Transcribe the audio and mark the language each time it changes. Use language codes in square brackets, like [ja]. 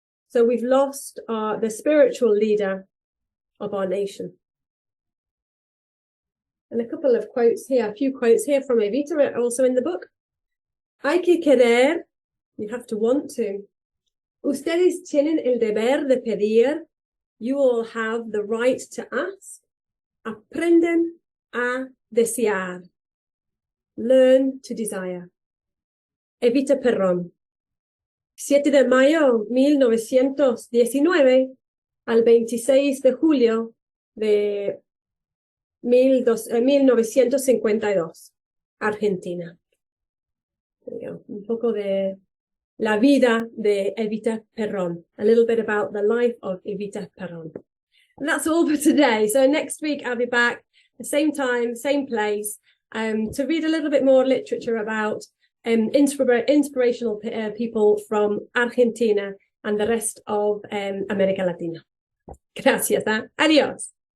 [en] So we've lost the spiritual leader of our nation. And a couple of quotes here, a few quotes here from Evita, also in the book. [es] Hay que querer, [en] you have to want to. [es] Ustedes tienen el deber de pedir. [en] You all have the right to ask. [es] Aprenden a desear. [en] Learn to desire. [es] Evita Perón. 7 de mayo 1919 al 26 de julio de 1952, Argentina. Un poco de la vida de Evita Perón. [en] A little bit about the life of Evita Perón. And that's all for today. So next week I'll be back, the same time, same place, to read a little bit more literature about inspirational people from Argentina and the rest of America Latina. [es] Gracias. Adiós.